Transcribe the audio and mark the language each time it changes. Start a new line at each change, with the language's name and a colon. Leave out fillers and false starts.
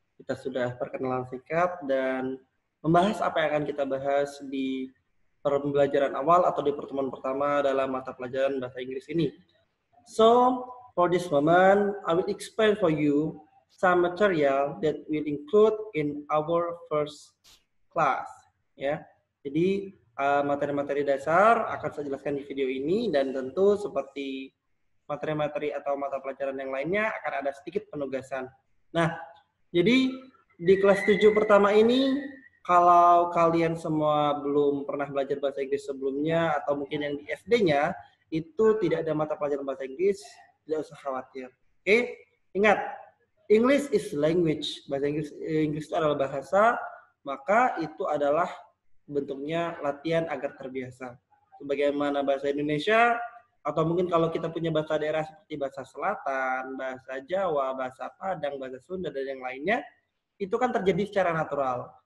Indonesian: Kita sudah perkenalan singkat dan membahas apa yang akan kita bahas di pembelajaran awal atau di pertemuan pertama dalam mata pelajaran bahasa Inggris ini.
English: So, for this moment, I will explain for you some material that will include in our first class.
Indonesian: Ya, jadi materi-materi dasar akan saya jelaskan di video ini dan tentu seperti materi-materi atau mata pelajaran yang lainnya akan ada sedikit penugasan. Nah, jadi di kelas 7 pertama ini kalau kalian semua belum pernah belajar bahasa Inggris sebelumnya atau mungkin yang di SD-nya itu tidak ada mata pelajaran bahasa Inggris, tidak usah khawatir. Oke?
English: Ingat, English is language.
Indonesian: Bahasa Inggris itu adalah bahasa, maka itu adalah bentuknya latihan agar terbiasa. Sebagaimana bahasa Indonesia, atau mungkin kalau kita punya bahasa daerah seperti bahasa Selatan, bahasa Jawa, bahasa Padang, bahasa Sunda, dan yang lainnya, itu kan terjadi secara natural.